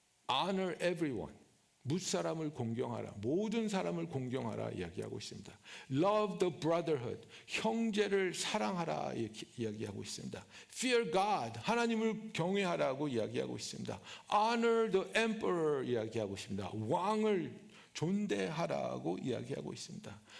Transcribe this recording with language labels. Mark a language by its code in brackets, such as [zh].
[en] Honor everyone. [ko] 무사람을 공경하라. 모든 사람을 공경하라 이야기하고 있습니다. [en] Love the brotherhood. [ko] 형제를 사랑하라 이야기하고 있습니다. [en] Fear God. [ko] 하나님을 경외하라고 이야기하고 있습니다. [en] Honor the emperor [ko] 이야기하고 있습니다. 왕을 존대하라고 이야기하고 있습니다.